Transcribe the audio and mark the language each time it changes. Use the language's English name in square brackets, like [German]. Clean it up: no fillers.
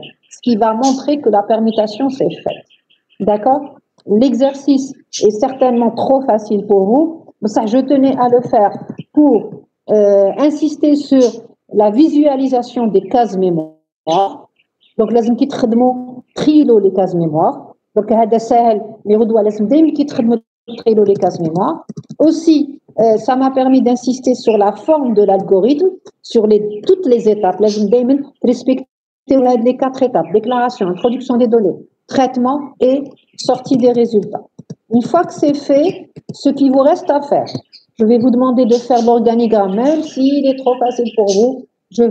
[French] Ce qui va montrer que la permutation s'est faite. D'accord? L'exercice est certainement trop facile pour vous. Ça, je tenais à le faire pour insister sur la visualisation des cases mémoire. [Arabic] Donc, لازم كي تخدموا تخيلوا [French] les cases mémoire. [Arabic] Donc, هذا سهل mais غدوة لازم دايما كي تخدموا تخيلوا [French] les cases mémoire. Aussi, ça m'a permis d'insister sur la forme de l'algorithme, sur toutes les étapes. [Arabic] لازم دايما [French] respecter les 4 étapes: déclaration, introduction des données, traitement et sortie des résultats. Une fois que c'est fait, ce qui vous reste à faire, je vais vous demander de faire l'organigramme, même s'il est trop facile pour vous.